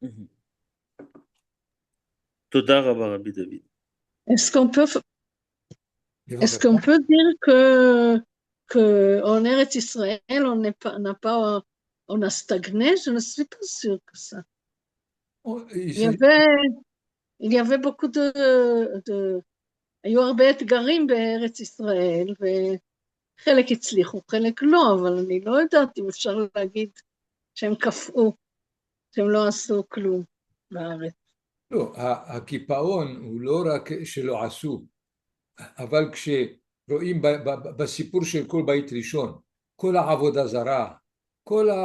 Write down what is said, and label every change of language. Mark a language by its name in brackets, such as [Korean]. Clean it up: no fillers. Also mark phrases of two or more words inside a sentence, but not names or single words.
[Hebrew] Toda Rabbi David. [French] Est-ce qu'on peut dire que en Eretz Israël, on a stagné? Je ne suis pas sûre que ça. Il y avait beaucoup [Hebrew] היו הרבה אתגרים בארץ ישראל, וחלק הצליחו, חלק לא, אבל אני לא יודעת אם אפשר להגיד שהם קפאו, שהם לא עשו כלום בארץ. לא, הקיפאון הוא לא רק שלא עשו, אבל כשרואים בסיפור של כל בית ראשון, כל העבודה זרה, כל